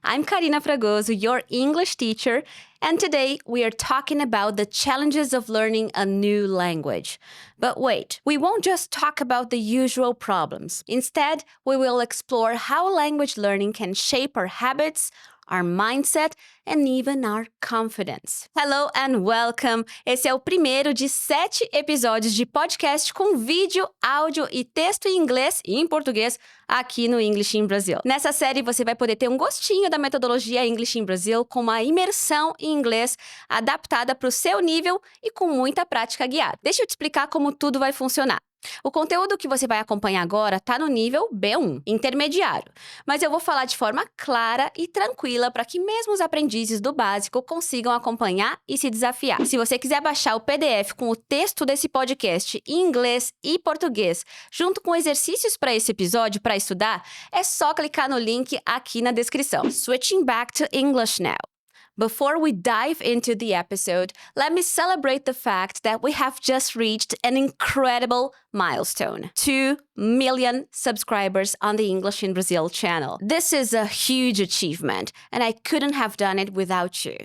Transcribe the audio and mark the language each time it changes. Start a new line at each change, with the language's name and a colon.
English: I'm Carina Fragozo, your English teacher, and today we are talking about the challenges of learning a new language. But wait, we won't just talk about the usual problems. Instead, we will explore how language learning can shape our habits, our mindset, and even our confidence. Hello and welcome!
Portuguese: Esse é o primeiro de 7 episódios de podcast com vídeo, áudio e texto em inglês e em português aqui no English in Brazil. Nessa série você vai poder ter um gostinho da metodologia English in Brazil com uma imersão em inglês adaptada para o seu nível e com muita prática guiada. Deixa eu te explicar como tudo vai funcionar. O conteúdo que você vai acompanhar agora está no nível B1, intermediário, mas eu vou falar de forma clara e tranquila para que mesmo os aprendizes do básico consigam acompanhar e se desafiar. Se você quiser baixar o PDF com o texto desse podcast em inglês e português, junto com exercícios para esse episódio para estudar, é só clicar no link aqui na descrição.
English: Switching back to English now. Before we dive into the episode, let me celebrate the fact that we have just reached an incredible milestone: 2 million subscribers on the English in Brazil channel. This is a huge achievement, and I couldn't have done it without you.